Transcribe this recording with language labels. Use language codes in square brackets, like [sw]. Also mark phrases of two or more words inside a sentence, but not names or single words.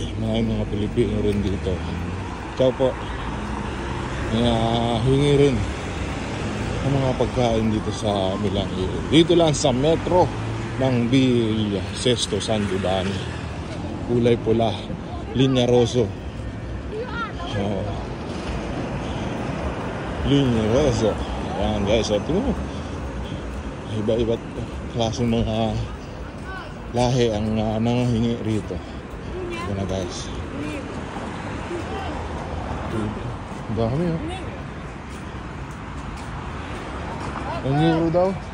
[tl] Maraming mga Pilipino rin dito. Ciao po. Kaya hingi rin ang mga pagkain dito sa Milan. Dito lang sa metro ng Via Sesto San Giovanni. Kulay pula, linya rosso. Linya rosso. Ayan guys, ito mo. Iba-iba't klaseng mga lahi ang nangahingi rito. Ito na guys. Dami oh. Ang euro daw.